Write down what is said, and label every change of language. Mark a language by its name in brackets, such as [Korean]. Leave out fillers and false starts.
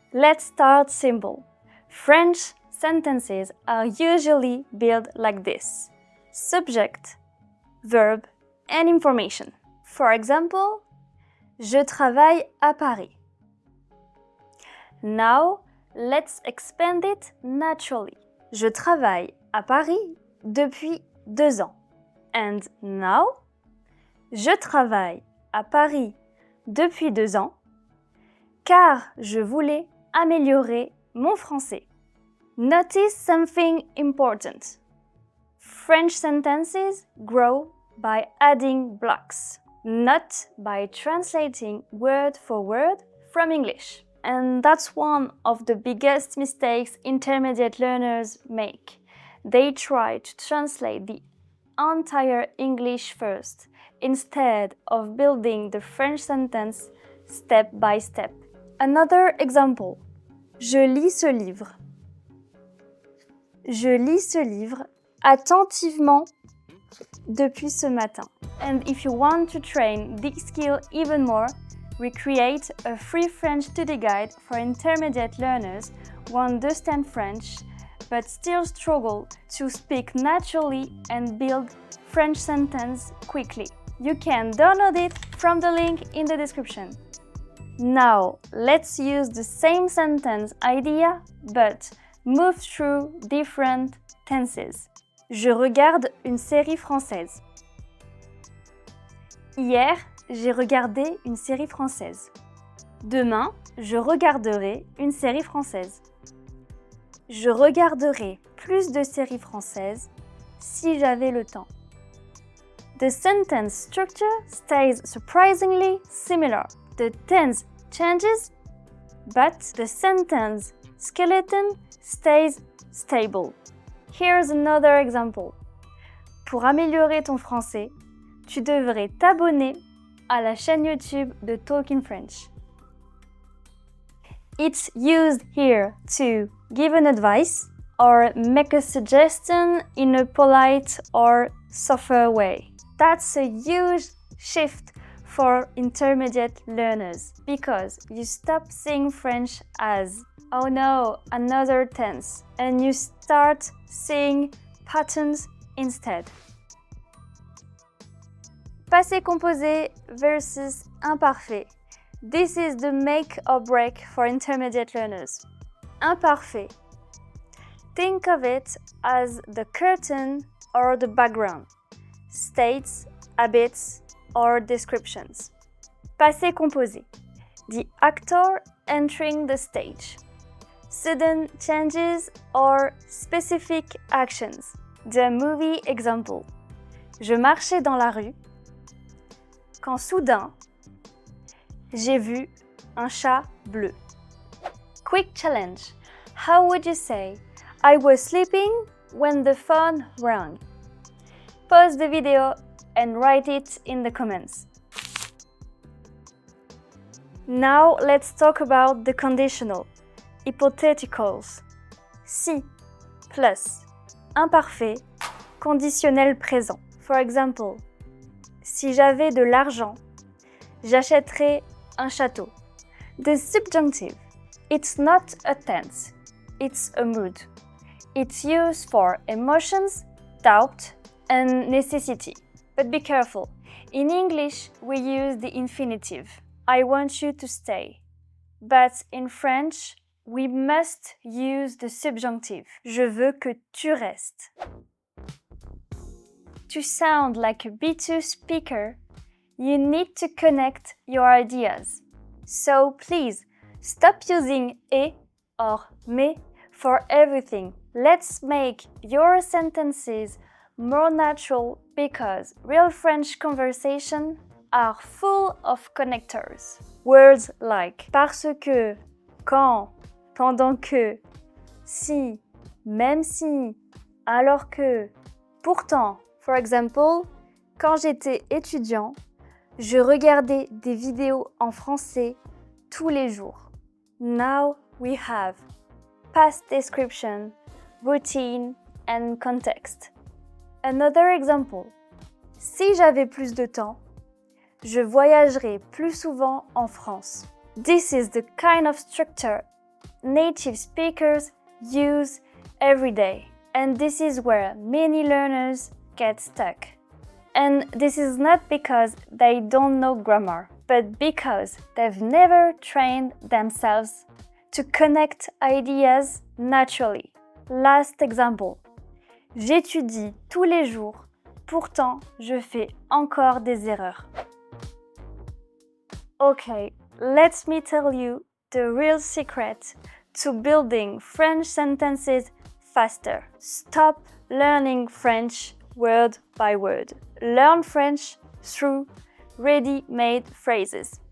[English] Let's start simple. French sentences are usually built like this: subject, verb, and information. For example, [French] je travaille à Paris. [English] Now, let's expand it naturally. [French] Je travaille à Paris depuis 2 ans. [English] And now, [French] je travaille à Paris depuis 2 ans car je voulais améliorer mon français. [English] Notice something important. French sentences grow by adding blocks, not by translating word for word from English. And that's one of the biggest mistakes intermediate learners make. They try to translate the entire English first, instead of building the French sentence step by step. Another example. [French] Je lis ce livre. Je lis ce livre attentivement depuis ce matin. [English] And if you want to train this skill even more, we create a free French study guide for intermediate learners who understand French but still struggle to speak naturally and build French sentence quickly. You can download it from the link in the description. Now, let's use the same sentence idea but move through different tenses. [French] Je regarde une série française. Hier, j'ai regardé une série française. Demain, je regarderai une série française. Je regarderai plus de séries françaises si j'avais le temps. [English] The sentence structure stays surprisingly similar. The tense changes, but the sentence skeleton stays stable. Here's another example. [French] Pour améliorer ton français, tu devrais t'abonner à la chaîne YouTube de Talking French. [English] It's used here to give an advice or make a suggestion in a polite or softer way. That's a huge shift for intermediate learners because you stop seeing French as, oh no, another tense, and you start seeing patterns instead. [French] Passé composé versus imparfait. [English] This is the make or break for intermediate learners. Imparfait. Think of it as the curtain or the background, states, habits, or descriptions. Passé composé. The actor entering the stage. Sudden changes or specific actions. The movie example. [French] Je marchais dans la rue quand soudain, j'ai vu un chat bleu. [English] Quick challenge. How would you say, I was sleeping when the phone rang? pause the video and write it in the comments. Now let's talk about the conditional, hypotheticals. [French] Si plus imparfait, conditionnel présent. [English] For example, [French] si j'avais de l'argent, j'achèterais un château. [English] The subjunctive, it's not a tense, it's a mood. It's used for emotions, doubt, and necessity. But be careful, in English we use the infinitive. I want you to stay. But in French, we must use the subjunctive. [French] Je veux que tu restes. [English] To sound like a B2 speaker, you need to connect your ideas. So please, stop using et or mais for everything. Let's make your sentences more natural because real French conversations are full of connectors. Words like [French] parce que, quand, pendant que, si, même si, alors que, pourtant. [English] For example, [French] quand j'étais étudiant, je regardais des vidéos en français tous les jours. [English] Now we have past description, routine, and context. Another example. Si j'avais plus de temps, je voyagerais plus souvent en France. This is the kind of structure native speakers use every day. And this is where many learners get stuck. And this is not because they don't know grammar, but because they've never trained themselves to connect ideas naturally. Last example. [French] J'étudie tous les jours, pourtant je fais encore des erreurs. [English] Okay, let me tell you the real secret to building French sentences faster. Stop learning French word by word. Learn French through ready-made phrases.